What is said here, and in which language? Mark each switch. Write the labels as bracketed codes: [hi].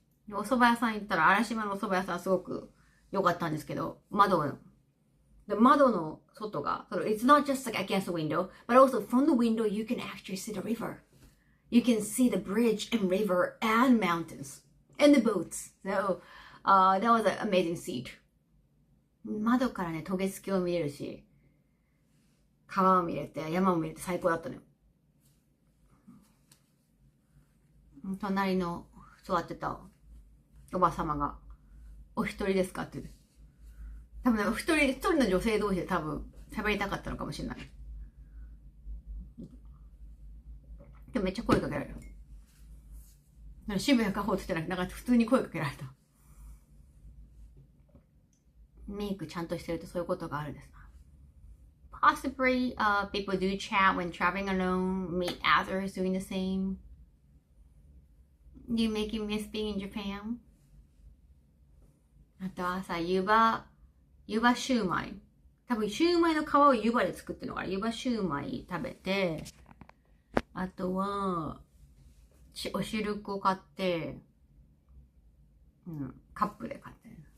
[ja] お蕎麦屋さん行ったら、嵐島のお蕎麦屋さんすごく良かったんですけど、窓の外が、 [en] it's not just like against the window, but also from the window you can actually see the river. You can see the bridge and river and mountains and the boats. So, that was an amazing seat. [ja] 窓からね、渡月橋を見れるし、川を見れて、山を見れて最高だったのよ。隣の座ってたおば様が、お一人ですかって言って。多分ね、一人の女性同士で多分喋りたかったのかもしれない。でもめっちゃ声かけられる。渋谷かほうって言ってなくて、普通に声かけられた。メイクちゃんとしてるとそういうことがあるんですな。 [en] Possibly, people do chat when traveling alone, meet others doing the same. Do you make you miss being in Japan? [ja] あとはさ、湯葉シューマイ多分シューマイの皮を湯葉で作ってるのかな。湯葉シューマイ食べて、あとはお汁粉買って、カップで買ってる。